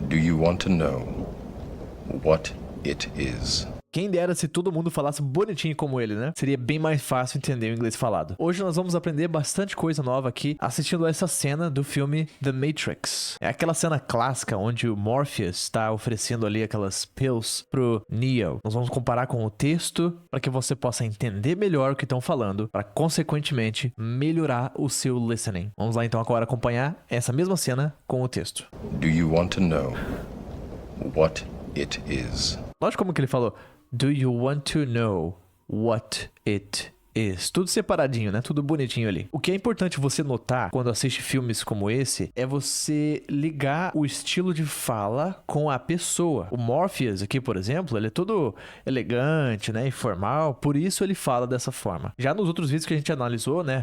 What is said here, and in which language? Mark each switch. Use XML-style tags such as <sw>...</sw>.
<en>you want to know what it is?</en> <pt>Quem dera se todo mundo falasse bonitinho como ele, né? Seria bem mais fácil entender o inglês falado. Hoje nós vamos aprender bastante coisa nova aqui assistindo essa cena do filme The Matrix. É aquela cena clássica onde o Morpheus está oferecendo ali aquelas pills pro Neo. Nós vamos comparar com o texto para que você possa entender melhor o que estão falando, para consequentemente melhorar o seu listening. Vamos lá então agora acompanhar essa mesma cena com o texto.</pt> <en>Do you want to know what it is?</en> <pt>Lógico como que ele falou.</pt> <en>Do you want to know what it is?</en> <pt>Tudo separadinho, né? Tudo bonitinho ali. O que é importante você notar quando assiste filmes como esse é você ligar o estilo de fala com a pessoa. O Morpheus aqui, por exemplo, ele é todo elegante, né? Informal, por isso ele fala dessa forma. Já nos outros vídeos que a gente analisou, né?</pt>